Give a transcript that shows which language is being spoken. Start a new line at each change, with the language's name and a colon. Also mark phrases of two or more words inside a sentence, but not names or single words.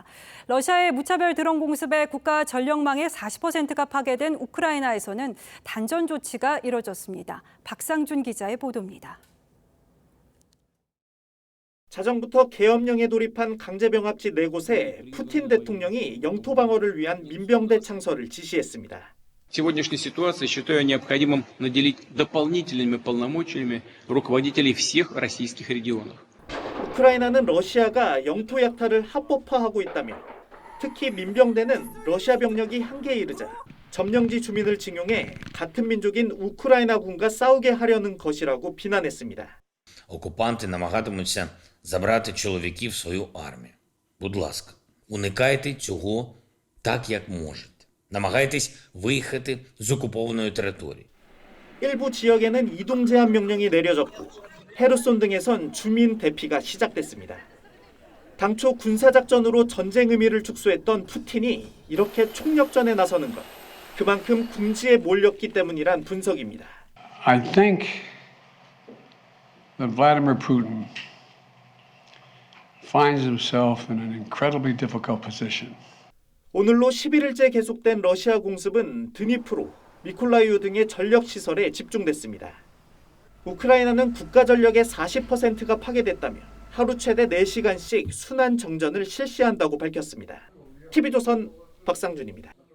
Korean: 러시아의 무차별 드론 공습에 국가 전력망의 40%가 파괴된 우크라이나에서는 단전 조치가 이뤄졌습니다. 박상준 기자의 보도입니다. 자정부터 계엄령에 돌입한 강제병합지 4곳에 푸틴 대통령이 영토 방어를 위한 민병대 창설을 지시했습니다.
Russian: Сегодняшней ситуации считаю необходимым наделить дополнительными полномочиями руководителей всех российских регионов.
Korean: 우크라이나는 러시아가 영토 약탈을 합법화하고 있다며 특히 민병대는 러시아 병력이 한계에 이르자 점령지 주민을 징용해 같은 민족인 우크라이나군과 싸우게 하려는 것이라고 비난했습니다.
Ukrainian: Окупанти намагатимуться забрати чоловіків в свою армію. Будь ласка, уникайте цього так, як можете. Намагайтесь виїхати з окупованої території.
Korean: 일부 지역에는 이동 제한 명령이 내려졌고 헤르손 등에선 주민 대피가 시작됐습니다. 당초 군사작전으로 전쟁 의미를 축소했던 푸틴이 이렇게 총력전에 나서는 것, 그만큼 궁지에 몰렸기 때문이란 분석입니다.
English: I think that Vladimir Putin finds himself in an incredibly difficult position.
Korean: 오늘로 11일째 계속된 러시아 공습은 드니프로, 미콜라이우 등의 전력 시설에 집중됐습니다. 우크라이나는 국가 전력의 40%가 파괴됐다며 하루 최대 4시간씩 순환 정전을 실시한다고 밝혔습니다. TV조선 박상준입니다.